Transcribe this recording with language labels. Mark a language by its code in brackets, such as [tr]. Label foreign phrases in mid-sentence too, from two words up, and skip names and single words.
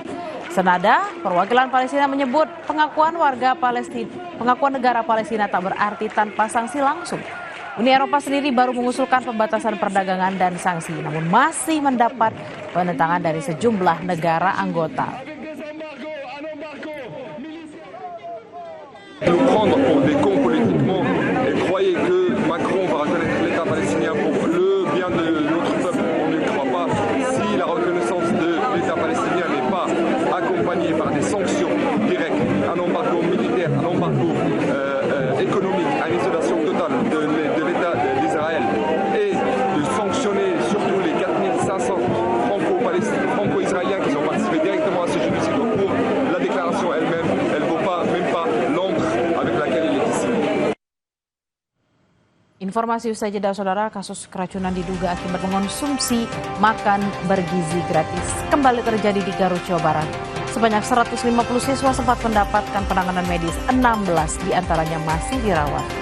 [id] Senada, perwakilan Palestina menyebut pengakuan negara Palestina tak berarti tanpa sanksi langsung. Uni Eropa sendiri baru mengusulkan pembatasan perdagangan dan sanksi, namun masih mendapat penentangan dari sejumlah negara anggota. [fr] Nous prendre pour des cons politiquement et croyez que Macron va reconnaître l'État palestinien pour le bien de notre peuple. On ne croit pas. Si la reconnaissance de l'État palestinien n'est pas accompagnée par des sanctions directes, un embargo militaire, un embargo économique, une isolation totale de l'État d'Israël et de sanctionner surtout les 4500 franco-israéliens qui ont participé directement à ce génocide au cours, la déclaration elle-même, elle ne vaut pas, même pas l'encre avec laquelle il est ici. [id] Informasi usai jeda, saudara, kasus keracunan diduga akibat mengonsumsi makan bergizi gratis kembali terjadi di Garut, Jawa Barat. Sebanyak 150 siswa sempat mendapatkan penanganan medis, 16 diantaranya masih dirawat.